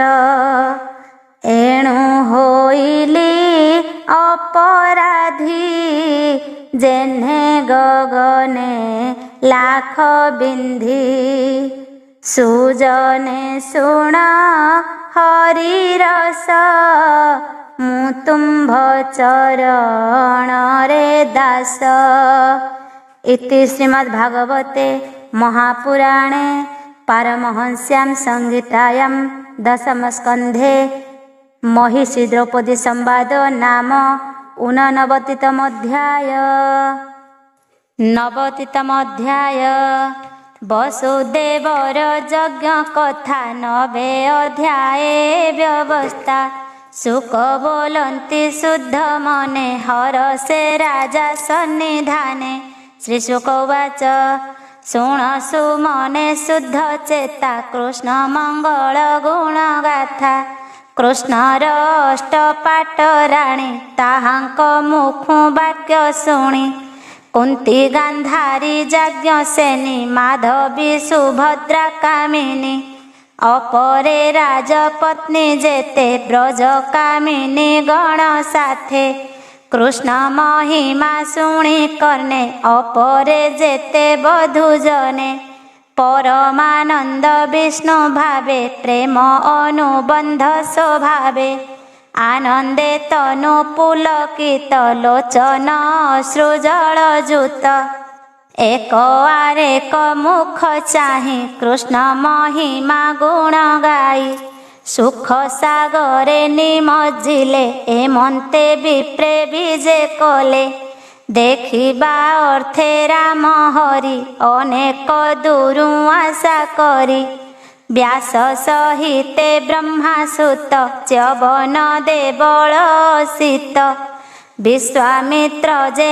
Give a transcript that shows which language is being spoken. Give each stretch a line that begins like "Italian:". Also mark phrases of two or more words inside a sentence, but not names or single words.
Odia: ଏଣୁ ହୋଇଲି ଅପରାଧୀ, ଯେହ୍ନେ ଗଗନେ ଲାଖ ବିନ୍ଧି। ସୁଜନେ ଶୁଣ ହରି ରସ, ମୁଁ ତୁମ୍ଭ ଚରଣରେ ଦାସ।
Sanskrit: ଇତି ଶ୍ରୀମଦ୍ଭାଗବତେ महापुराणे पारमहंस्यां संहितायां दशमस्कन्धे महिषी द्रौपदी संवाद नाम 89तमोऽध्याय।
Odia: 90ତମୋଽଧ୍ୟାୟ ବସୁଦେବର ଯଜ୍ଞ କଥା 90 ଅଧ୍ୟାୟେ ବ୍ୟବସ୍ଥା। ସୁଖ ବୋଲନ୍ତି ଶୁଦ୍ଧ ମନେ ହରଷେ ରାଜା ସନ୍ନିଧାନେ। ଶ୍ରୀଶୁକୋବାଚ ଶୁଣ ସୁମନେ ଶୁଦ୍ଧ ଚେତା କୃଷ୍ଣ ମଙ୍ଗଳ ଗୁଣ ଗାଥା। କୃଷ୍ଣର ଅଷ୍ଟପାଟ ରାଣୀ ତାହାଙ୍କ ମୁଖୁ ବାକ୍ୟ ଶୁଣି। କୁନ୍ତୀ ଗାନ୍ଧାରୀ ଯାଜ୍ଞସେନୀ ମାଧବୀ ସୁଭଦ୍ରା କାମିନୀ। ଅପରେ ରାଜପତ୍ନୀ ଯେତେ ବ୍ରଜ କାମିନୀ ଗଣ ସାଥେ। କୃଷ୍ଣ ମହିମା ଶୁଣି କର୍ଣ୍ଣେ ଅପରେ ଯେତେ ବଧୂ ଜନେ। ପରମାନନ୍ଦ ବିଷ୍ଣୁ ଭାବେ ପ୍ରେମ ଅନୁବନ୍ଧ ସ୍ୱଭାବେ। ଆନନ୍ଦେ ତନୁ ପୁଲକିତ ଲୋଚନ ଅଶ୍ରୁଜଳ ଯୁତ। ଏକ ଆରେକ ମୁଖ ଚାହିଁ କୃଷ୍ଣ ମହିମା ଗୁଣ ଗାଇ। ସୁଖ ସାଗରେ ନିମଜ୍ଜିଲେ ଏମନ୍ତେ ବିପ୍ରେ ବିଜେ କଲେ। ଦେଖିବା ଅର୍ଥେ ରାମ ହରି ଅନେକ ଦୂରୁ ଆଶା କରି ବ୍ୟାସ ସହିତେ ବ୍ରହ୍ମାସୁତ ଚ୍ୟବନ ଦେବଳ ସୀତ ବିଶ୍ୱାମିତ୍ର ଯେ